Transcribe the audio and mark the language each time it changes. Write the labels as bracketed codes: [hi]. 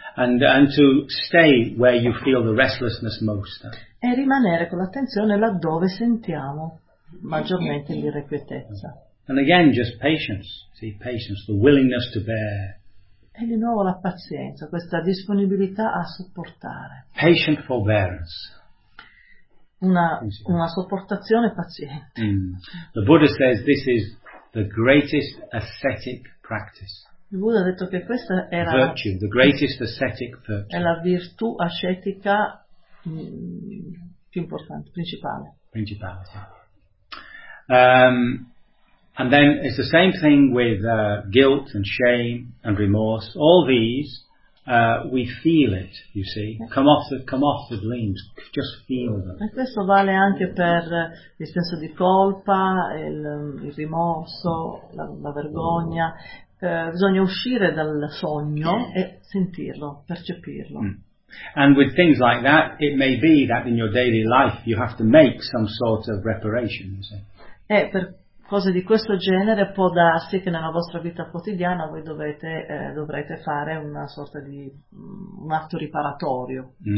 [en] And to stay where you feel the restlessness most. [it] E rimanere con l'attenzione laddove sentiamo maggiormente l'irrequietezza. [en] And again, just patience. See, patience, the willingness to bear. [it] E di nuovo la pazienza, questa disponibilità a sopportare. [en] Patient forbearance. [it] Una sopportazione paziente. [en] The Buddha says this is the greatest ascetic practice. [it] Il Buddha ha detto che questa era [en] virtue, the greatest ascetic virtue. [it] È la virtù ascetica più importante, principale. Principale, sì. [en] And then it's the same thing with guilt and shame and remorse. All these, we feel it, you see. Come off the gleams, just feel them. [it] E questo vale anche per il senso di colpa, il rimorso, la vergogna. Bisogna uscire dal sogno e sentirlo, percepirlo. [en] And with things like that, it may be that in your daily life you have to make some sort of reparation, you see. [it] Cose di questo genere può darsi che nella vostra vita quotidiana voi dovrete fare una sorta di un atto riparatorio.